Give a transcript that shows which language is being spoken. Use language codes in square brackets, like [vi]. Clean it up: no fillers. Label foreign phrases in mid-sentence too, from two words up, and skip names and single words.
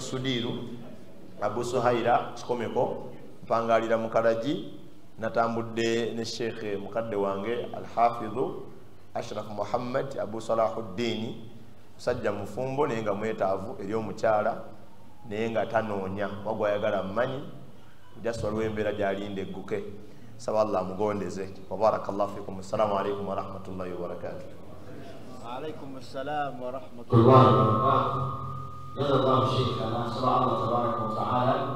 [lg] Sudiru Abu Suhaira kikomeko mpangalira mu Karaji natambudde ne Sheikh mukadde wange Al-Hafidhu Ashraf Muhammad Abu Salahuddin musajja mufumbo naye nga mwetaavu eri omukyala naye nga tanoonya wagwa ayagala mmanyi jaswa lw'embeera gy'alinda egguke saba Allah mugondeze. [ar] وبارك الله فيكم. السلام عليكم ورحمة الله وبركاته. وعليكم السلام ورحمة الله وبركاته. جزا الله شيخنا، نسأل الله تبارك وتعالى